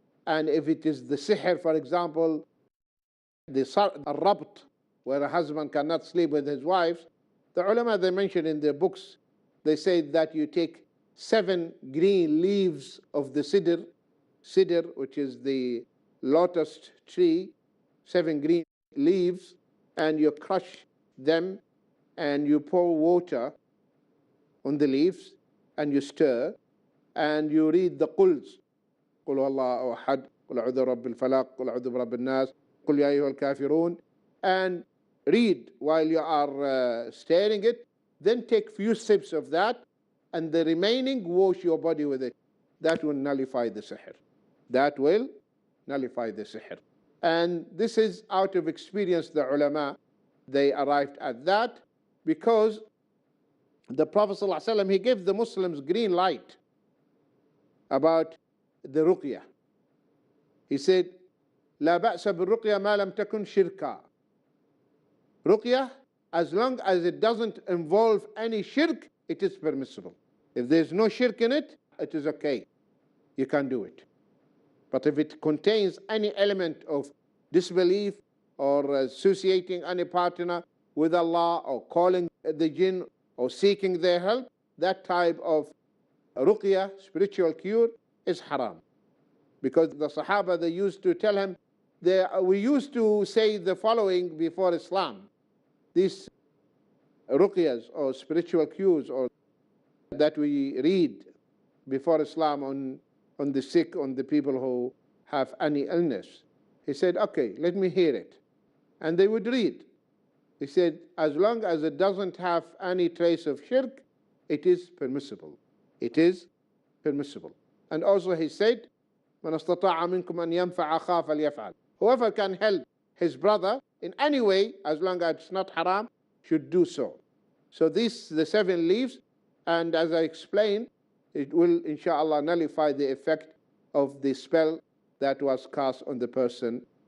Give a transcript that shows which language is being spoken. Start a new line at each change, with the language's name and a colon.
English: And if it is the sihr, for example, the rabt, where a husband cannot sleep with his wife, the ulama, they mentioned in their books, they say that you take 7 green leaves of the sidr, which is the lotus tree, 7 green leaves, and you crush them and you pour water on the leaves and you stir and you read the quls.
Arabic: قُلْ هُوَ اللَّهُ أَحَدٌ قُلْ أَعُوذُ بِرَبِّ الْفَلَقِ قُلْ أَعُوذُ بِرَبِّ النَّاسِ قُلْ يَا أَيُّهَا الْكَافِرُونَ,
English: and read while you are stirring it. Then take few sips of that, and the remaining wash your body with it. That will nullify the sihr. That will nullify the sihr. And this is out of experience, the ulama, they arrived at that because the Prophet ﷺ, he gave the Muslims green light about the ruqyah. He said,
Arabic: لا بأس بالرقية ما لم تكن شركا.
English: Ruqyah, as long as it doesn't involve any shirk, it is permissible. If there's no shirk in it, it is okay. You can do it. But if it contains any element of disbelief or associating any partner with Allah or calling the jinn or seeking their help, that type of ruqyah, spiritual cure, is haram. Because the Sahaba, they used to tell him, we used to say the following before Islam. These ruqyas or spiritual cures or that we read before Islam on the sick, on the people who have any illness. He said, okay, let me hear it. And they would read. He said, as long as it doesn't have any trace of shirk, it is permissible. It is permissible. And also he said,
Arabic: مَنْ اسْتَطَاعَ مِنْكُمْ أَنْ يَنْفَعَ أَخَاهُ فَلْيَفْعَلْ.
English: Whoever can help his brother in any way, as long as it's not haram, should do so. So these, the 7 leaves, and as I explained, it will, inshallah, nullify the effect of the spell that was cast on the person.